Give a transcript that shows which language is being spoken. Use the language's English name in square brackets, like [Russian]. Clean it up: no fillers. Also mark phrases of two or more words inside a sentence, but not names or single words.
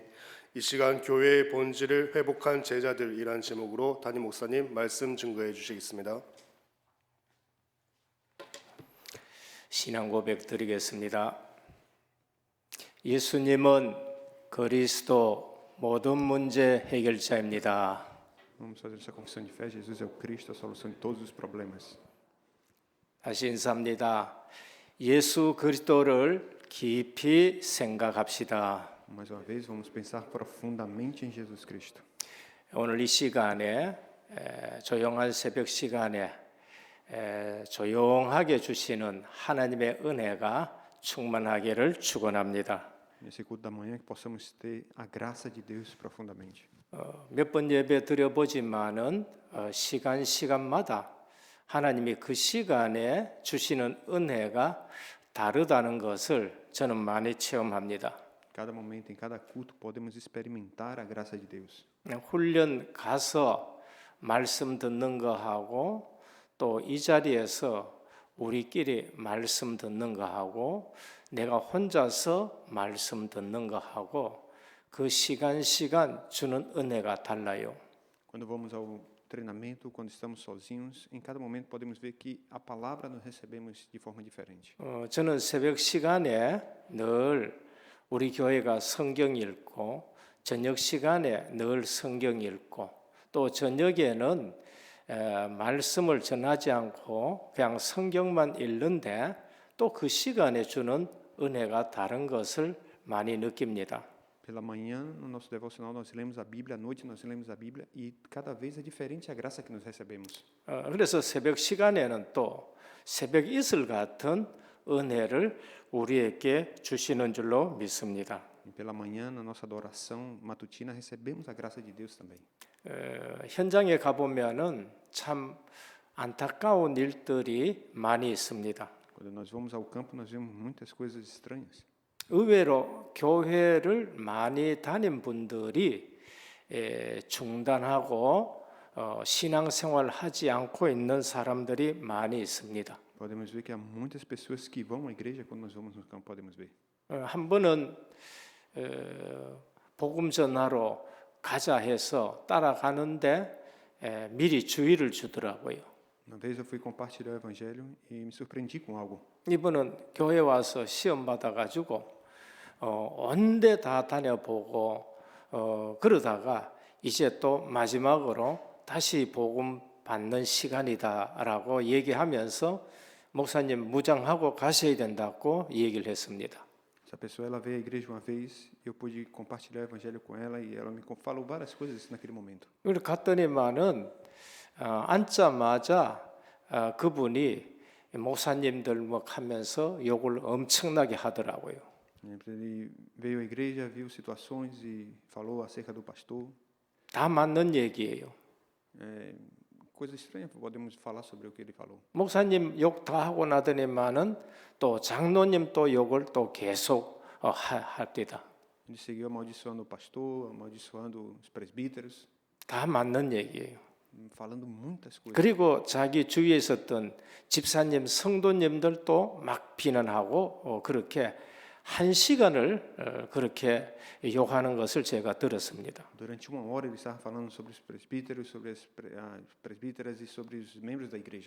[Korean] 이 시간 교회의 본질을 회복한 제자들이란 제목으로 담임 목사님 말씀 증거해 주시겠습니다. 신앙 고백 드리겠습니다. 예수님은 그리스도 모든 문제 해결자입니다. [Portuguese] Vamos fazer essa confissão de fé. Jesus é o Cristo, a solução de todos os problemas. [Korean] 다시 인사합니다. 예수 그리스도를 깊이 생각합시다. [Portuguese] Mais uma vez, vamos pensar profundamente em Jesus Cristo. [Korean] 오늘 이 시간에 조용한 새벽 시간에 조용하게 주시는 하나님의 은혜가 충만하기를 축원합니다. [Portuguese] Nesse culto da manhã, que possamos ter a graça de Deus profundamente. [Korean] 몇 번 예배 드려보지만은 시간마다 하나님이 그 시간에 주시는 은혜가 다르다는 것을 저는 많이 체험합니다. [Portuguese] Cada momento, em cada culto, podemos experimentar a graça de Deus. [Korean] 훈련 가서 말씀 듣는 거하고 또 이 자리에서 우리끼리 말씀 듣는 거하고 내가 혼자서 말씀 듣는 거하고 그 시간 주는 은혜가 달라요. [Portuguese] Quando vamos ao treinamento, quando estamos sozinhos, em cada momento podemos ver que a palavra nós recebemos de forma diferente. [Korean] 저는 새벽 시간에 늘 우리 교회가 성경 읽고 저녁 시간에 늘 성경 읽고 또 저녁에는 말씀을 전하지 않고 그냥 성경만 읽는데 또 그 시간에 주는 은혜가 다른 것을 많이 느낍니다. [Portuguese] Pela manhã, no nosso devocional, nós lemos a Bíblia, à noite nós lemos a Bíblia e cada vez é diferente a graça que nós recebemos. [Korean] 그래서 새벽 시간에는 또 새벽 이슬 같은 은혜를 우리에게 주시는 줄로 믿습니다. [Portuguese] E pela manhã, na nossa adoração matutina, recebemos a graça de Deus também. [Korean] 현장에 가보면은 참 안타까운 일들이 많이 있습니다. [Portuguese] Quando nós vamos ao campo, nós vemos muitas coisas estranhas. [Korean] 의외로 교회를 많이 다닌 분들이 중단하고 신앙생활 하지 않고 있는 사람들이 많이 있습니다. [Portuguese] Podemos ver que há muitas pessoas que vão à igreja quando nós vamos no campo, podemos ver. [Korean] 한 번은 복음 전하러 가자 해서 따라가는데 미리 주의를 주더라고요. [Portuguese] Uma vez eu fui compartilhar o evangelho e me surpreendi com algo. [Korean] 이분은 교회 와서 시험 받아가지고 온데 다 다녀보고 그러다가 이제 또 마지막으로 다시 복음 받는 시간이다라고 얘기하면서 목사님 무장하고 가셔야 된다고 얘기를 했습니다. [Portuguese] Essa pessoa ela veio à igreja uma vez e eu pude compartilhar o evangelho com ela e ela me falou várias coisas naquele momento. [Korean] 그리고 갔더니만은 앉자마자 그분이 목사님들 뭐 하면서 욕을 엄청나게 하더라고요. [Portuguese] Ele veio à igreja, viu situações e falou acerca do pastor. [Korean] 다 맞는 얘기예요. [Portuguese] Coisa estranha, podemos falar sobre o que ele falou. [Korean] 목사님 욕 다 하고 나더니만은 또 장로님 또 욕을 또 계속 합니다. [Portuguese] Ele seguiu amaldiçoando o pastor, amaldiçoando os presbíteros, [Korean] 다 맞는 얘기예요. [Portuguese] falando muitas coisas. [Korean] 그리고 자기 주위에 있었던 집사님, 성도님들도 막 비난하고 그렇게 한 시간을 그렇게 욕하는 것을 제가 들었습니다. [Portuguese] Durante uma hora ele estava falando sobre os presbíteros, sobre as presbíteras e sobre os membros da igreja.